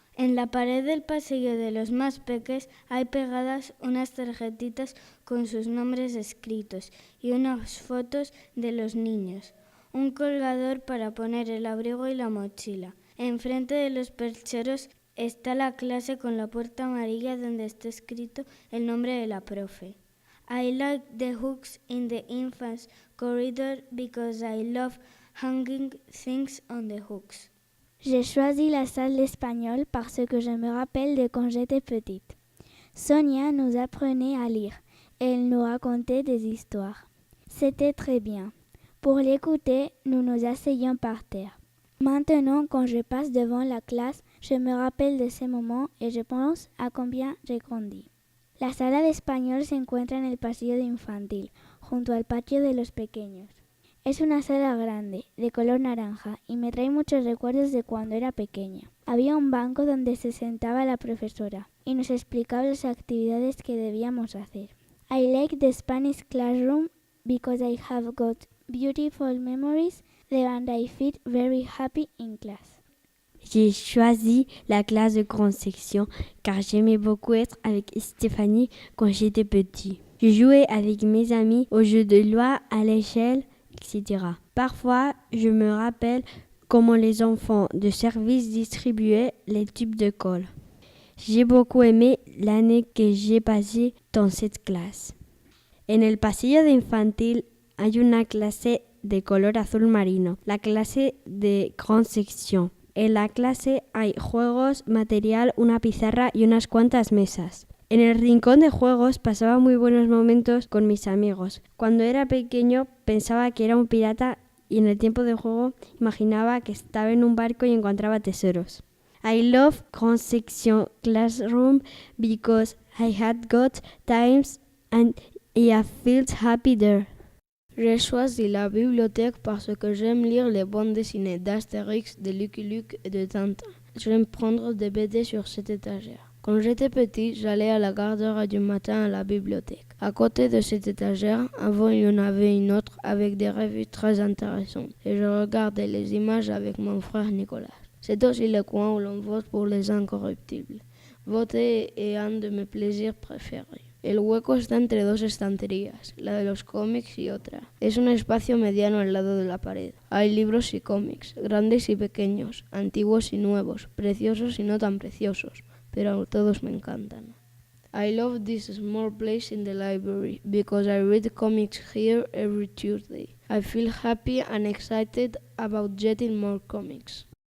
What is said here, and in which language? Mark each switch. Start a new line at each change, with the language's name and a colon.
Spanish: En la pared del pasillo de los más pequeños hay pegadas unas tarjetitas con sus nombres escritos y unas fotos de los niños. Un colgador para poner el abrigo y la mochila. Enfrente de los percheros está la clase con la puerta amarilla donde está escrito el nombre de la profe.
English: I like the hooks in the infants corridor because I love hanging things on the hooks.
French: J'ai choisi la salle d'espagnol parce que je me rappelle de quand j'étais petite. Sonia nous apprenait à lire et elle nous racontait des histoires. C'était très bien. Pour l'écouter, nous nous asseyions par terre. Maintenant, quand je passe devant la classe, je me rappelle de ces moments et je pense à combien j'ai grandi.
Spanish: La sala de español se encuentra en el pasillo de infantil, junto al patio de los pequeños. Es una sala grande, de color naranja, y me trae muchos recuerdos de cuando era pequeña. Había un banco donde se sentaba la profesora y nos explicaba las actividades que debíamos hacer.
English: I like the Spanish classroom because I have got beautiful memories and I feel very happy in class.
French: J'ai choisi la classe de grande section car j'aimais beaucoup être avec Stéphanie quand j'étais petit. Je jouais avec mes amis aux jeux de loi, à l'échelle, etc. Parfois, je me rappelle comment les enfants de service distribuaient les tubes de colle. J'ai beaucoup aimé l'année que j'ai passée dans cette clase.
Spanish: En el pasillo de infantil hay una clase de color azul marino, la clase de grande sección. En la clase hay juegos, material, una pizarra y unas cuantas mesas. En el rincón de juegos pasaba muy buenos momentos con mis amigos. Cuando era pequeño pensaba que era un pirata y en el tiempo de juego imaginaba que estaba en un barco y encontraba tesoros.
English: I love Grand Section Classroom because I had got times and I felt happy there.
French: J'ai choisi la bibliothèque parce que j'aime lire les bandes dessinées d'Astérix, de Lucky Luke et de Tintin. J'aime prendre des BD sur cette étagère. Quand j'étais petit, j'allais à la garderie du matin à la bibliothèque. À côté de cette étagère, avant il y en avait une autre avec des revues très intéressantes et je regardais les images avec mon frère Nicolas. C'est aussi le coin où l'on vote pour les incorruptibles. Voter est un de mes plaisirs préférés.
Spanish: El hueco está entre dos estanterías, la de los cómics y otra. Es un espacio mediano al lado de la pared. Hay libros y cómics, grandes y pequeños, antiguos y nuevos, preciosos y no tan preciosos, pero todos me encantan.
English: I love this small place in the library because I read comics here every Tuesday. I feel happy and excited about getting more comics.